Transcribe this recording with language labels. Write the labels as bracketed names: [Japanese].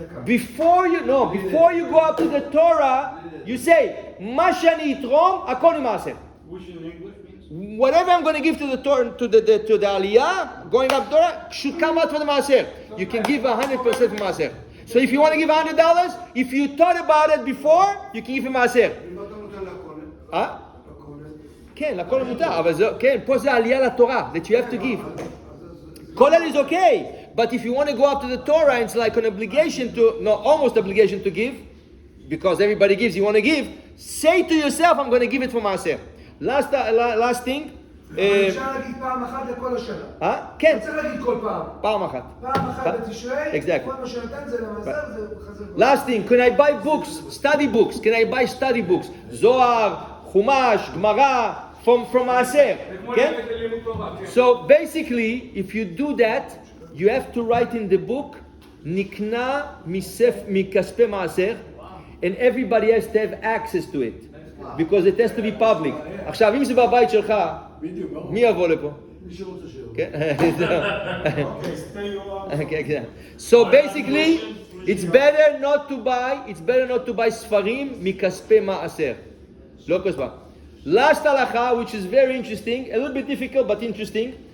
[English] Before you go up to the Torah, you say, [Hebrew] מה שאני אתרום, הכל עם מעשר. [English] Whatever I'm going to give to the Torah, to the Aliyah, going up Torah, should come out for the מעשר. You can give 100% for מעשר. So if you want to give $100, if you thought about it before, you can give him מעשר. [Hebrew] כן, לכל מותר, אבל זה, כן, פה זה עלייה לתורה, [English] that you have to give. כולל is okay, but if you want to go up to the Torah, it's like an obligation almost obligation to give, because everybody gives, you want to give, say to yourself, I'm going to give it for מעשר. Last thing. [Hebrew] אפשר להגיד פעם אחת לכל השנה. כן. אתה צריך להגיד כל פעם. פעם אחת. פעם אחת בתשרי, [English] Exactly. [Hebrew] כל מה שנתן זה למעשר, זה חזר. [English] Last thing, can I buy books, study books? Can I buy study books? זוהר, חומש, גמרא, from Maaser, okay? So basically, if you do that, you have to write in the book, Nikna mikaspe Maaser, and everybody has to have access to it, because it has to be public. [Hebrew] עכשיו, אם זה בבית שלך, מי יבוא לפה? [English] Okay. So basically, it's better not to buy [Hebrew] ספרים מכספי מעשר. לא כספה. [English] Last halakha, which is very interesting, a little bit difficult but interesting.